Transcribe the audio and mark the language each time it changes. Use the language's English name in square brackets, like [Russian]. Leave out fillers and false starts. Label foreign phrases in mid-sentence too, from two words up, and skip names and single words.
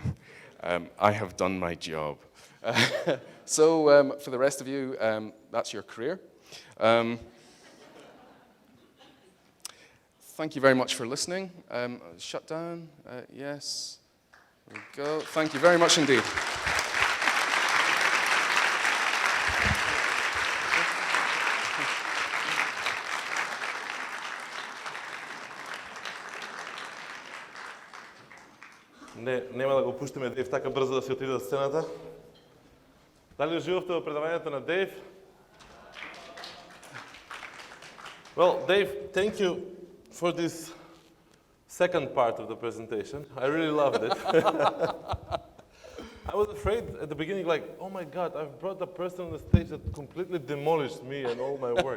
[English] I have done my job. So for the rest of you, that's your career. Thank you very much for listening. Shut down, yes. There we go. Thank you very much indeed. [Macedonian] Не, нема да го пуштиме Дейв така брзо да си отиде од сцената. Дали уживавте во предавањето на Дейв? [English] Well, Dave, thank you for this second part of the presentation. I really loved it. I was afraid at the beginning, like, oh my God, I've brought a person on the stage that completely demolished me and all my work.